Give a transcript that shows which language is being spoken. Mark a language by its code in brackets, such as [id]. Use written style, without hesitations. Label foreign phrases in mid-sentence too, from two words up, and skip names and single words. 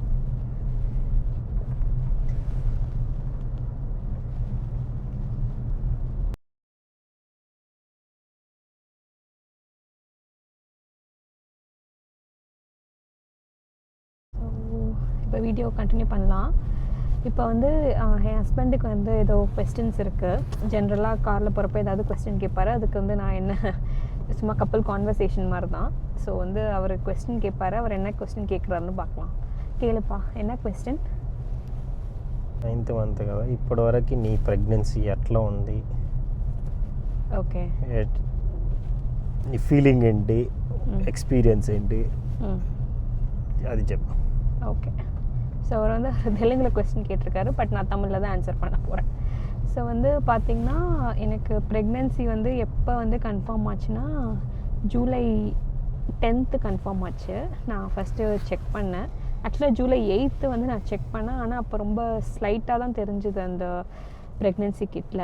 [ta] ஸோ இப்போ [en] video continue [ta] பண்ணலாம். இப்போ வந்து என் ஹஸ்பண்டுக்கு வந்து ஏதோ கொஸ்டின்ஸ் இருக்குது. ஜென்ரலாக காரில் போகிறப்ப ஏதாவது கொஸ்டின் கேட்பார். அதுக்கு வந்து நான் என்ன சும்மா கப்பல் கான்வர்சேஷன் மாதிரி தான். ஸோ வந்து அவர் கொஸ்டின் கேட்பார். அவர் என்ன கொஸ்டின் கேட்குறாருன்னு பார்க்கலாம். கேளுப்பா, என்ன క్వశ్చన్? [te] 9th మంత్ కదా, ఇప్పటి వరకు నీ ప్రెగ్నెన్సీ ఎట్లా ఉంది? ఓకే, నీ ఫీలింగ్ ఏంటి, ఎక్స్పీరియన్స్ ఏంటి, అది చెప్పు. [ta] ஓகே. ஸோ அவர் வந்து தெலுங்கில் கொஸ்டின் கேட்டிருக்காரு. பட் நான் தமிழில் தான் ஆன்சர் பண்ண போகிறேன். ஸோ வந்து பார்த்திங்கன்னா எனக்கு ப்ரெக்னென்சி வந்து எப்போ வந்து கன்ஃபார்ம் ஆச்சுன்னா [en] July 10th confirm [ta] ஆச்சு. நான் [en] first check [ta] பண்ணேன். ஆக்சுவலாக ஜூலை 8th வந்து நான் செக் பண்ணேன். ஆனால் அப்போ ரொம்ப ஸ்லைட்டாக தான் தெரிஞ்சுது அந்த ப்ரெக்னென்சி கிட்டில்.